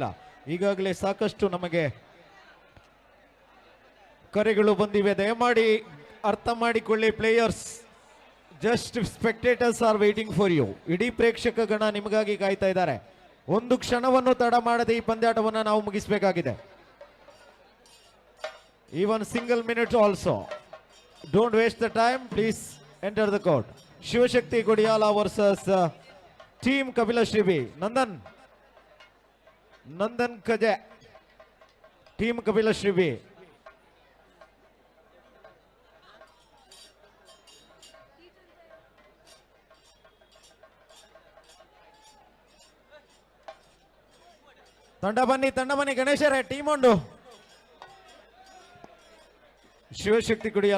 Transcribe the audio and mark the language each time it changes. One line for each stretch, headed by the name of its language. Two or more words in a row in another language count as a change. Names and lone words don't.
Kannada: ಈಗಾಗಲೇ ಸಾಕಷ್ಟು ನಮಗೆ ಕರೆಗಳು ಬಂದಿವೆ. ದಯಮಾಡಿ ಅರ್ಥ ಮಾಡಿಕೊಳ್ಳಿ ಪ್ಲೇಯರ್ಸ್,
English: just spectators are waiting for you.
Kannada: ಇಡೀ ಪ್ರೇಕ್ಷಕ ಗಣ ನಿಮಗಾಗಿ ಕಾಯ್ತಾ ಇದ್ದಾರೆ. ಒಂದು ಕ್ಷಣವನ್ನು ತಡ ಮಾಡದೆ ಈ ಪಂದ್ಯಾಟವನ್ನು ನಾವು ಮುಗಿಸಬೇಕಾಗಿದೆ.
English: Even single minute also. Don't waste the time. Please enter the court. Shivashakti Kodiyala versus team Kapila Shribi. Nandan Kaje. Team Kapila Shribi.
Kannada: ತಂಡ ಬನ್ನಿ ಗಣೇಶರೇ, ಟೀಮ್ ಉಂಡು. ಶಿವಶಕ್ತಿ ಕುಡಿಯಲ್ಲ.